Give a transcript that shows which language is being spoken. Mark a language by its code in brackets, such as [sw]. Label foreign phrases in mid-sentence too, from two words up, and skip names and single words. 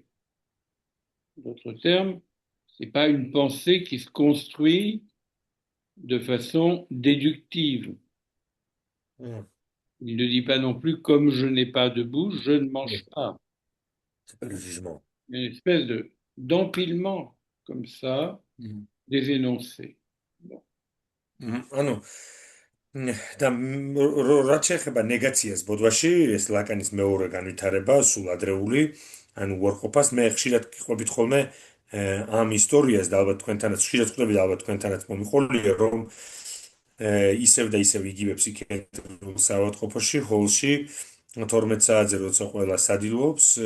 [fr] D'autres termes, c'est pas une pensée qui se construit de façon déductive. Il ne dit pas non plus, comme je n'ai pas de bouche, je ne mange pas. C'est pas le jugement. Une espèce d'empilement comme ça des énoncés. Bon. [ka] ანუ და რაც შეეხება ნეგაციას ბოდვაში, ეს ლაკანის მეორე განვითარება, სულ ადრეული, ანუ უარყოფას, მე ხშირად ყვებით ხოლმე ამ ისტორიას და ალბათ თქვენთანაც ხშირად ხვდები და ალბათ თქვენთანაც მომიყოლია, რომ ისევ და ისევ იგივე ფსიქიატრიულ საავადმყოფოში, ჰოლში 12 საათზე როცა ყველა სადილობს